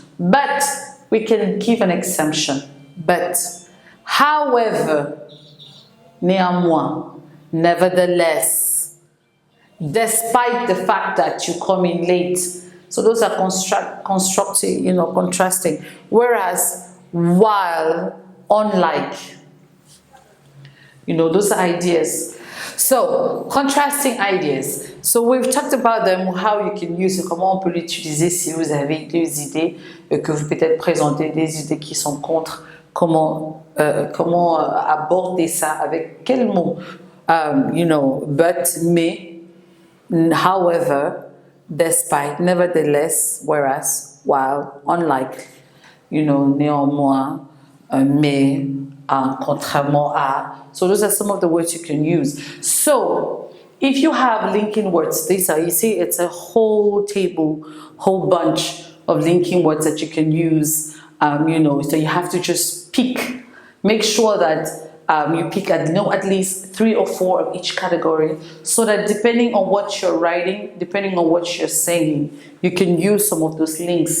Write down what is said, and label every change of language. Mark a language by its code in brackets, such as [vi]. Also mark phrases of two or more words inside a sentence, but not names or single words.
[en] But we can give an exemption. But, however, néanmoins, nevertheless, despite the fact that you come in late. So those are constructive, contrasting. Whereas, while, unlike, those are ideas. So, contrasting ideas. So, we've talked about them, how you can use it, [fr] comment on peut l'utiliser si vous avez des idées, que vous peut-être présenter des idées qui sont contre, comment aborder ça, avec quel mot, but, mais, [en] however, despite, nevertheless, whereas, while, unlike, [fr] néanmoins, mais, contrairement à. [en] So those are some of the words you can use. So if you have linking words, these are, you see, it's a whole table, whole bunch of linking words that you can use. So you have to just pick. Make sure that you pick at least 3 or 4 of each category, so that depending on what you're writing, depending on what you're saying, you can use some of those links.